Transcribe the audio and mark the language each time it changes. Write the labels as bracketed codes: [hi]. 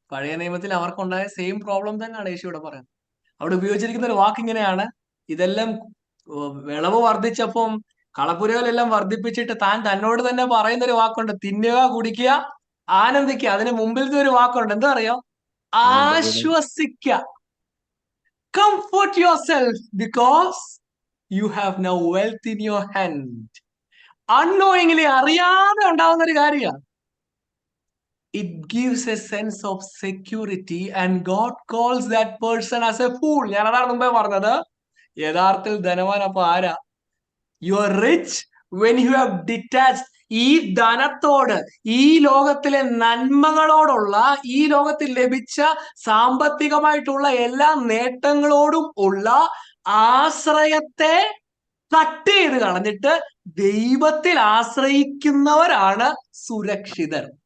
[ml] പഴയ നിയമത്തിൽ അവർക്കുണ്ടായ same problem തന്നെയാണ് യേശു ഇവിടെ പറയുന്നത്. അവിടെ ഉപയോഗിച്ചിരിക്കുന്ന ഒരു വാക്ക് ഇങ്ങനെയാണ്, ഇതെല്ലാം വിളവ് വർദ്ധിച്ചപ്പം കളപ്പുരകളെല്ലാം വർദ്ധിപ്പിച്ചിട്ട് താൻ തന്നോട് തന്നെ പറയുന്ന ഒരു വാക്കുണ്ട്, തിന്നുക, കുടിക്കുക, ആനന്ദിക്കുക. അതിന് മുമ്പിലത്തെ ഒരു വാക്കുണ്ട്, എന്താ അറിയോ? ആശ്വസിക്ക. [en] Comfort yourself because you have now wealth in your hand. [ml] Unknowingly, അറിയാതെ ഉണ്ടാവുന്ന ഒരു കാര്യമാണ്. [en] It gives a sense of security and God calls that person as a fool. [ml] ഞാൻ അതാണ് മുമ്പേ പറഞ്ഞത്. യഥാർത്ഥത്തിൽ ധനവാൻ അപ്പൊ ആരാ? [en] You are rich when you have detached. [ml] ഈ ധനത്തോട്, ഈ ലോകത്തിലെ നന്മകളോടുള്ള, ഈ ലോകത്തിൽ ലഭിച്ച സാമ്പത്തികമായിട്ടുള്ള എല്ലാ നേട്ടങ്ങളോടും ഉള്ള ആശ്രയത്തെ കട്ട് ചെയ്ത് കളഞ്ഞിട്ട് ദൈവത്തിൽ ആശ്രയിക്കുന്നവരാണ് സുരക്ഷിതർ.